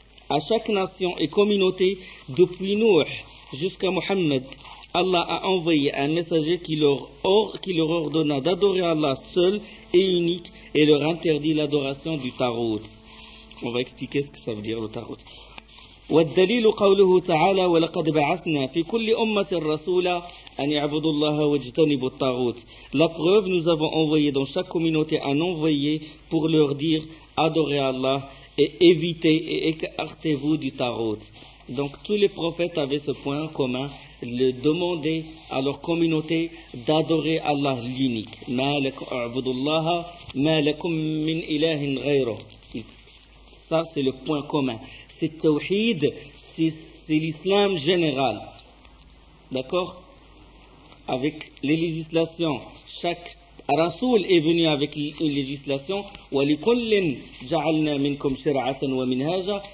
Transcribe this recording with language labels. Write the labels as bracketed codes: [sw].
[fr] À chaque nation et communauté depuis Nuh jusqu'à Muhammad, Allah a envoyé un messager qui leur ordonna d'adorer Allah seul et unique et leur interdit l'adoration du Tarout. On va expliquer ce que ça veut dire le Tarout. [ar] والدليل قوله تعالى ولقد بعثنا في كل أمة رسولا أن يعبدوا الله واجتنبوا الطاغوت. [fr] La preuve, nous avons envoyé dans chaque communauté un envoyé pour leur dire adorez Allah et évitez et écartez-vous du Tarout. Donc tous les prophètes avaient ce point en commun, le demander à leur communauté d'adorer Allah l'unique. [ar] مالك أعبد الله مالكم من إله غيره. [fr] Ça c'est le point commun. C'est tawhid, c'est l'islam général. D'accord? Avec les législations, chaque rasoul est venu avec une législation. [ar] Wa li kullin ja'alna minkum shari'atan wa minhaja.